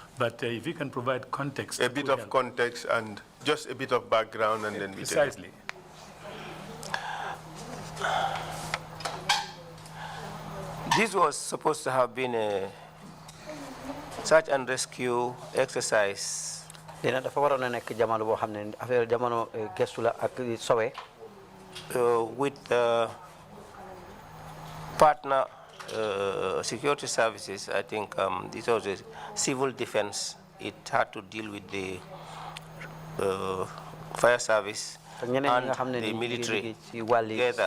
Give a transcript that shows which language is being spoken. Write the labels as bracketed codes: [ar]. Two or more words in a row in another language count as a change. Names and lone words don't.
[en] But if you can provide context. A bit of context and just a bit of background and then we Precisely. This was supposed to have been a search and rescue exercise. [wo] Dina dafa waroon a nekk jamono boo xam ne affaire jamono gëstu la ak sowe. [en] With partner security services, I think this was a civil defense. It had to deal with the fire service and the military together.